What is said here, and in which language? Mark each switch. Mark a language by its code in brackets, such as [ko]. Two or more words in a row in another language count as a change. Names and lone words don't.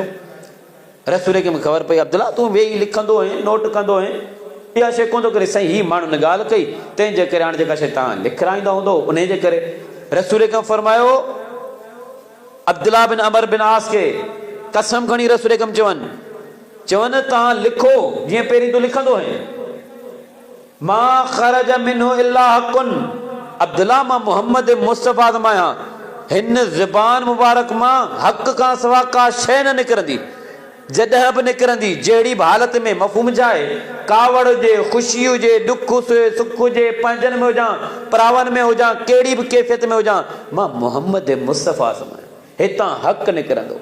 [sd] रसूल अकरम खे ख़बर पई अब्दुल्लाह तूं वेही लिखंदो आहीं, नोट कंदो आहीं, इहा शइ कोन थो करे, साईं हीअ माण्हुनि ॻाल्हि कई, तंहिंजे करे हाणे जेका शइ तव्हां लिखराईंदा हूंदो उन जे करे। रसूल अकरम फरमायो अब्दुल्लाह बिन अमर बिन आस खे कसम खणी रसूल अकरम चवनि तव्हां लिखो जीअं पहिरीं तूं लिखंदो आहीं, [ar] ما خرج منه إلا حق, [sd] अब्दुल्लाह मां मोहम्मद मुस्तफ़ा मां आहियां, हिन ज़बान मुबारक मां हक़ खां सवा का शइ न निकिरंदी, जॾहिं बि निकिरंदी जहिड़ी बि हालत में, मफ़हूम जाए, कावड़ हुजे, ख़ुशी हुजे, ॾुख हुजे, सुख हुजे, पंहिंजनि में हुजां, परावनि में हुजां, कहिड़ी बि कैफ़ियत में हुजां, मां मोहम्मद मुस्तफ़ा सां आहियां, हितां हक़ निकिरंदो।